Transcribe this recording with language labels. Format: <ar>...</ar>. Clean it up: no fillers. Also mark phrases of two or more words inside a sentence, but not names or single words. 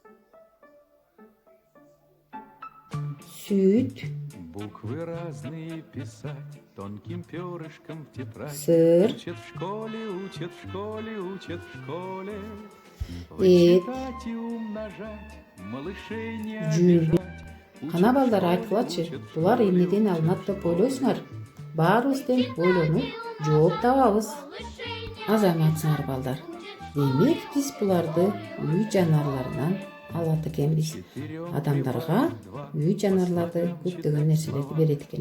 <ru>Сүт, Буквы разные писать тонким перышком в тетрадь. сыр, Учат в школе, учат в школе, учат в школе. эт, Вычитать и умножать, малышей не жүн. обижать.</ru> <ky>Кана балдар, айткылачы, булар эмнеден алынат деп ойлойсуңар? Баарыбыз тең ойлонуп жооп табабыз. Азаматсыңар балдар. Демек биз буларды үй жаныбарларынан алат экенбиз. Адамдарга үй жаныбарлары көптөгөн нерселерди берет экен.</ky>